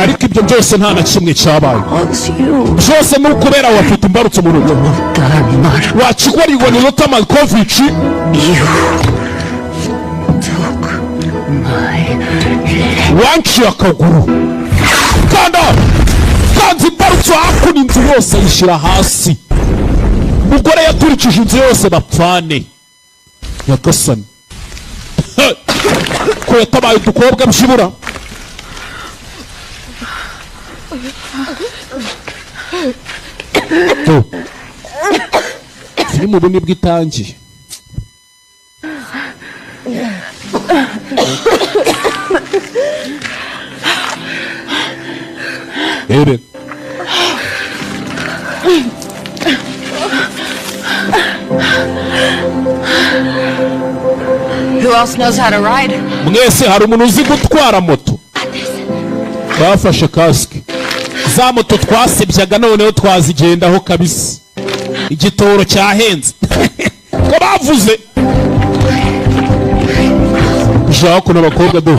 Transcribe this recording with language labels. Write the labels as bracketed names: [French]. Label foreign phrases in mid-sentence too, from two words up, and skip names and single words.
[Kinyarwanda] Ariko ibyo byose nta na kimwe cyabaye. [English] It's you. [Kinyarwanda] Byose ni ukubera wafite imbarutso mu rugo. Wakigwari ngo ni Lothar Malkovich. [English] You took my leg. [Kinyarwanda] Wanciye akaguru. Kanda. Kanzi imbarutso hakuno inzu yose ayishyira hasi. Umugore yaturikije inzu yose bapfane. Nyagasani. Ko yatabaye udukobwa byibura. Filime ubu nibwo itangiye. Ebe. [English] Who else knows how to ride? [Kinyarwanda] Mwese hari umuntu uzi gutwara moto? Bafashe kasike. Za moto twasebyaga noneho twazigendaho kabisa. Igitoro cyahenze. Ko bavuze. Ushaka kuno bakobwa do.